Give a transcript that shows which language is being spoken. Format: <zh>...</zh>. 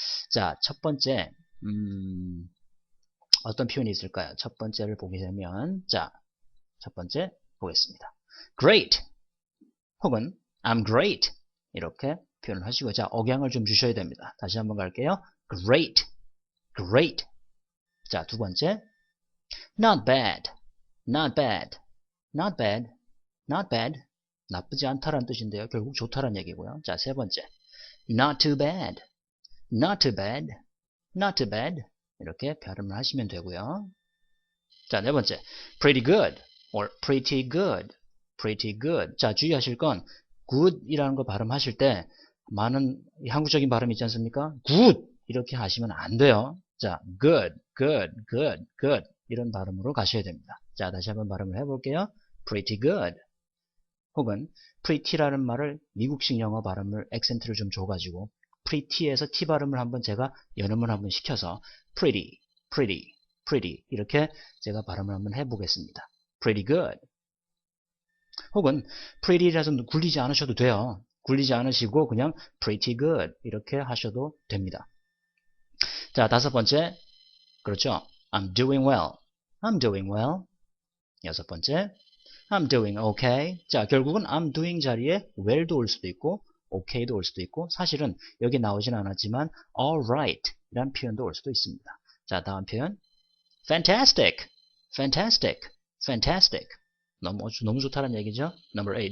<ko>자, 첫 번째 어떤 표현이 있을까요? 첫 번째를 보게 되면 자, 첫 번째 보겠습니다. Great 혹은 I'm great 이렇게 표현을 하시고 자, 억양을 좀 주셔야 됩니다. 다시 한번 갈게요. Great, great.</ko> <en>자, 두 번째 Not bad, not bad, not bad, not bad.</en> <ko>나쁘지 않다라는 뜻인데요. 결국 좋다라는 얘기고요.</ko> <en>자, 세 번째 Not too bad, not too bad, not too bad.</en> <ko>이렇게 발음을 하시면 되고요.</ko> <en>자, 네 번째 Pretty good or pretty good, pretty good.</en> <ko>자, 주의하실 건 good이라는 거 발음하실 때 많은 한국적인 발음이 있지 않습니까? good 이렇게 하시면 안 돼요. 자, good, good, good, good 이런 발음으로 가셔야 됩니다. 자, 다시 한번 발음을 해볼게요. pretty good 혹은 pretty라는 말을 미국식 영어 발음을 액센트를 좀 줘가지고 pretty에서 t 발음을 한번 제가 연음을 한번 시켜서 pretty, pretty, pretty 이렇게 제가 발음을 한번 해보겠습니다. pretty good 혹은 pretty라서 굴리지 않으셔도 돼요. 굴리지 않으시고 그냥 pretty good 이렇게 하셔도 됩니다. 자, 다섯 번째 그렇죠.</ko> <en>I'm doing well, I'm doing well. 여섯 번째 I'm doing okay.</en> <ko>자, 결국은 I'm doing 자리에 well도 올 수도 있고 okay도 올 수도 있고 사실은 여기 나오진 않았지만 alright 이란 표현도 올 수도 있습니다. 자, 다음 표현 fantastic, fantastic, fantastic. 너무 좋다는 얘기죠. Number 8.</ko>